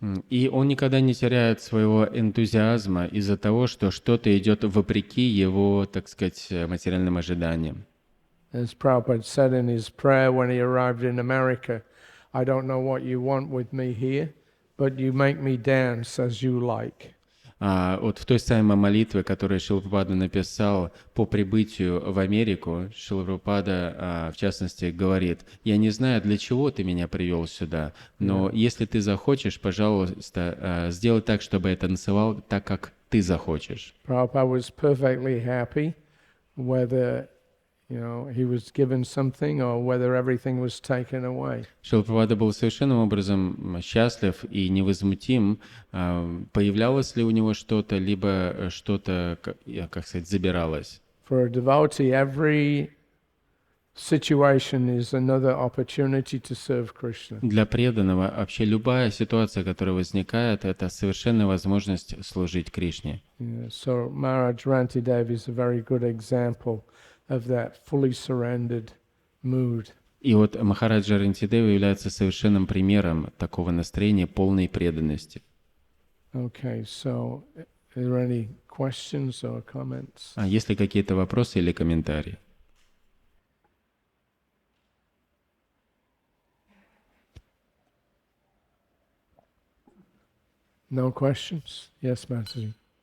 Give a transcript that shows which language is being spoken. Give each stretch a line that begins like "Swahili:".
Russian: И он никогда не теряет своего энтузиазма из-за того, что что-то идет вопреки его, так сказать, материальным ожиданиям.
English: As Prabhupada said in his prayer when he arrived in America, I don't know what you want with me here, but you make me dance as you like.
Russian: Вот в той самой молитве, которую Шрила Прабхупада написал по прибытию в Америку, Шрила Прабхупада, в частности, говорит: «Я не знаю, для чего ты меня привел сюда, но если ты захочешь, пожалуйста, сделай так, чтобы я танцевал так, как ты захочешь».
English: Prabhupada was perfectly happy whether he was given something or whether everything was taken away.
Russian: Шрила Прабхупада был совершенным образом счастлив и невозмутим, появлялось ли у него что-то, либо что-то, как сказать, забиралось.
English: For a devotee, every situation is another opportunity to serve Krishna.
Russian: Для преданного вообще любая ситуация, которая возникает, это совершенная возможность служить Кришне.
English: Yeah, so Maharaj Rantidev is a very good example of that fully surrendered mood.
Russian: И вот Махараджа Рантидева является совершенным примером такого настроения полной преданности.
English: Okay, so are there any questions or comments?
Russian: А есть ли какие-то вопросы или комментарии?
English: No questions? Yes, Matthew.